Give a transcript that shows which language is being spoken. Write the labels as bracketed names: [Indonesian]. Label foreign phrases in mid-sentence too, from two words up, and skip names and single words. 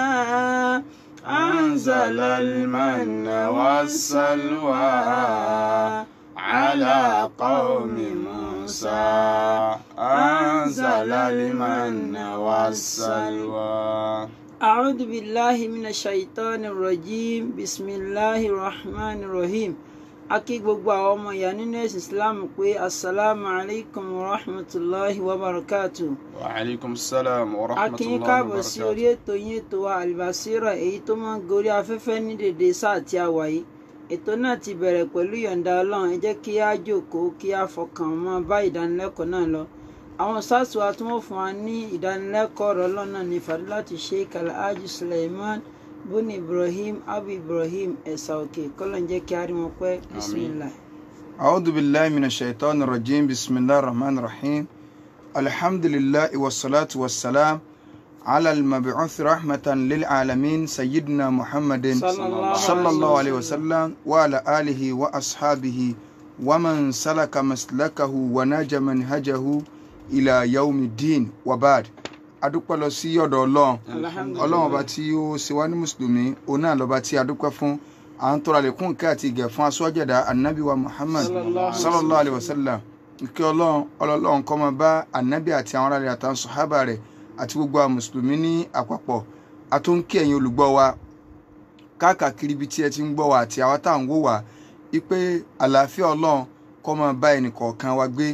[Arabic] أنزل المن والسلوى على قوم موسى أنزل المن والسلوى. أعوذ بالله من الشيطان الرجيم بسم الله الرحمن الرحيم. [Yoruba] Akí gbogbo àwọn ọmọ ìyá nínú ẹ̀sìn Islam pé [Arabic] السلام عليكم ورحمة الله وبركاته. وعليكم السلام ورحمة الله وبركاته. [Yoruba] A kí yín káàbọ̀ sí orí ètò yín ètò wa Al-Basira èyí tó máa ń gorí afẹ́fẹ́ ní dédé sáà tí a wà yìí. Ètò náà ti bẹ̀rẹ̀ pẹ̀lú yọ̀ǹda Ọlọ́run. Ẹ jẹ́ kí á jókòó kí á fọkàn mọ́ bá ìdánilẹ́kọ̀ọ́ náà lọ. Àwọn sáàsì wa tí wọ́n fún wa ní ìdánilẹ́kọ̀ọ́ ọ̀rọ̀ Ọlọ́run náà ní Fadilatu Sheikh Alhaji Suleiman bun Ibrahim Abu Ibrahim Ẹ̀sà Òkè kọ́lọ́n jẹ́ kí á rí wọn pẹ́. Bismillah. [Arabic] أعوذ بالله من الشيطان الرجيم بسم الله الرحمن الرحيم. الحمد لله والصلاة والسلام على المبعوث رحمة للعالمين سيدنا محمد صلى الله عليه وسلم وعلى آله وأصحابه ومن سلك مسلكه ونهج منهجه إلى يوم الدين وبعد. [Yoruba] Adúpẹ́ lọ sí ọ̀dọ̀ Ọlọ́run. Ọlọ́run ọba tí ó ṣe wá ní mùsùlùmí òun náà lọ́ba tí a dúpẹ́ fún. À ń tọrọ àlékún ìkẹ́ àti ìgẹ̀ fún aṣọ́jẹ̀dá ànábì wa Muhammad [Arabic] صلى الله عليه وسلم. [Yoruba] Ìkẹ́ Ọlọ́run kó máa bá ànábì àti àwọn aráàlú àtàwọn sàhábà rẹ̀ àti gbogbo àwọn mùsùlùmí ní àpapọ̀. A tún ń kí ẹ̀yin olùgbọ́ wa káàkiri ibi tí ẹ ti ń gbọ́ wa àti àwa tá à ń wò wá wípé àlàáfíà Ọlọ́run kó máa bá ẹnì kọ̀ọ̀kan wa gbé.